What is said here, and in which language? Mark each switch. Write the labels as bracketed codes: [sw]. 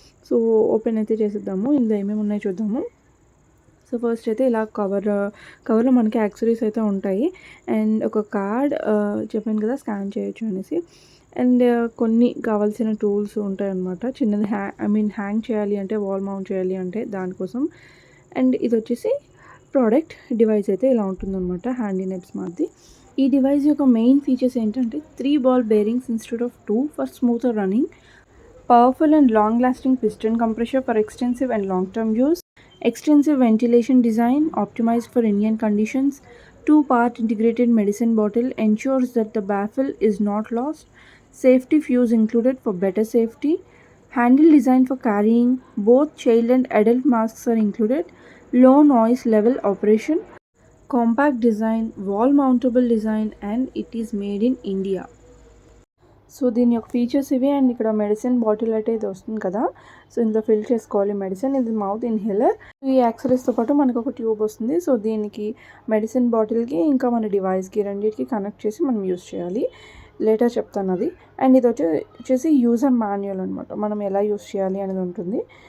[te] So open అయితే చేసేద్దాము, ఇందులో ఏమేమి ఉన్నాయో చూద్దాము. సో ఫస్ట్ అయితే ఇలా కవర్లో మనకి యాక్సెసరీస్ అయితే ఉంటాయి, అండ్ ఒక కార్డ్ చెప్పాను కదా స్కాన్ చేయొచ్చు అనేసి, అండ్ కొన్ని కావాల్సిన టూల్స్ ఉంటాయి అన్నమాట. చిన్నది హ్యాంగ్ చేయాలి అంటే, వాల్ మౌంట్ చేయాలి అంటే దానికోసం. అండ్ ఇది వచ్చేసి ప్రోడక్ట్ డివైస్ అయితే ఇలా ఉంటుందన్నమాట, హ్యాండీ నెబ్ స్మార్ట్ది. ఈ డివైస్ యొక్క మెయిన్ ఫీచర్స్ ఏంటంటే [en] 3 ball bearings instead of 2 for smoother running, powerful and long-lasting piston compressor for extensive and long-term use, extensive ventilation design optimized for Indian conditions, 2-part integrated medicine bottle ensures that the baffle is not lost, safety fuse included for better safety, handle design for carrying, both child and adult masks are included, low noise level operation, compact design, wall mountable design, and it is made in India. [te] So దీని యొక్క features ఇవి. And ఇక్కడ medicine bottle అయితే ఇది వస్తుంది కదా, so ఇందులో fill చేసుకోవాలి మెడిసిన్. ఇది మౌత్ ఇన్హేలర్. ఈ యాక్సరీస్తో పాటు మనకు ఒక ట్యూబ్ వస్తుంది. సో దీనికి మెడిసిన్ బాటిల్కి ఇంకా మన డివైస్కి రెండింటికి కనెక్ట్ చేసి మనం యూస్ చేయాలి. లేటర్ చెప్తాను అది. అండ్ ఇది వచ్చేసి యూజర్ మాన్యువల్ అనమాట, మనం ఎలా యూస్ చేయాలి అనేది ఉంటుంది.